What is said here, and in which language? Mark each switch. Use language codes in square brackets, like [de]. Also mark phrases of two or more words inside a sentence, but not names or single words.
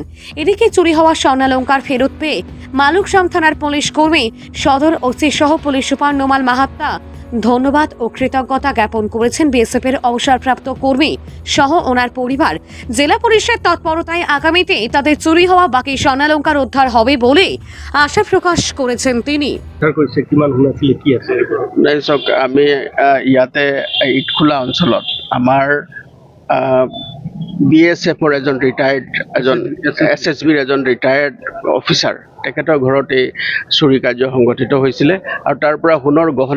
[bn] এদিকে চুরি হওয়া স্বর্ণালংকার ফেরত পেয়ে মালুকসাম থানার পুলিশ কর্মী সদর ওসি সহ পুলিশ সুপার নোমাল মাহাত্তা ধন্যবাদ ও কৃতজ্ঞতা জ্ঞাপন করেছেন বিএসএফ এর অবসরপ্রাপ্ত কর্মী সহ ওনার পরিবার। জেলা পুলিশের তৎপরতায় আগামীতে তাদের চুরি হওয়া বাকি স্বর্ণালংকার উদ্ধার হবে বলে আশা প্ৰকাশ করেছেন তিনি। [as] আমি ইয়াতে ইটখোলা অঞ্চলত আমাৰ বিএছএফৰ এজন এছএছবিৰ এজন [en] retired officer [as] তেখেতৰ ঘৰত এই চুৰি কাৰ্য সংঘটিত হৈছিলে আৰু তাৰ পৰা সোণৰ গহনা